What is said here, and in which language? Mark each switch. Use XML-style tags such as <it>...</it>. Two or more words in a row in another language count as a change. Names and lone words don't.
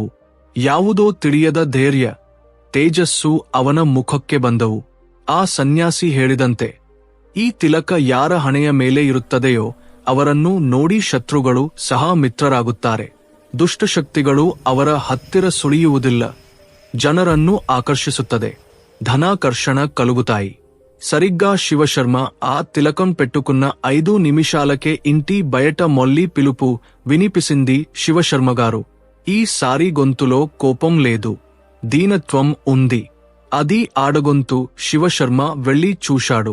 <kn>ಯಾವುದೋ ತಿಳಿಯದ ಧೈರ್ಯ, ತೇಜಸ್ಸು ಅವನ ಮುಖಕ್ಕೆ ಬಂದವು. ಆ ಸನ್ಯಾಸಿ ಹೇಳಿದಂತೆ, ಈ ತಿಲಕ ಯಾರ ಹಣೆಯ ಮೇಲೆ ಇರುತ್ತದೆಯೋ ಅವರನ್ನು ನೋಡಿ ಶತ್ರುಗಳು ಸಹ ಮಿತ್ರರಾಗುತ್ತಾರೆ. ದುಷ್ಟಶಕ್ತಿಗಳು ಅವರ ಹತ್ತಿರ ಸುಳಿಯುವುದಿಲ್ಲ. ಜನರನ್ನು ಆಕರ್ಷಿಸುತ್ತದೆ.</kn> <te>ధనాకర్షణ కలుగుతాయి. సరిగ్గా శివశర్మ ఆ తిలకం పెట్టుకున్న 5 నిమిషాలకే ఇంటి బయట మొల్లి పిలుపు వినిపిసింది. శివశర్మగారు, ఈసారి గొంతులో కోపం లేదు, దీనత్వం ఉంది. అది ఆడగొంతు శివశర్మ వెళ్ళి చూశాడు.</te>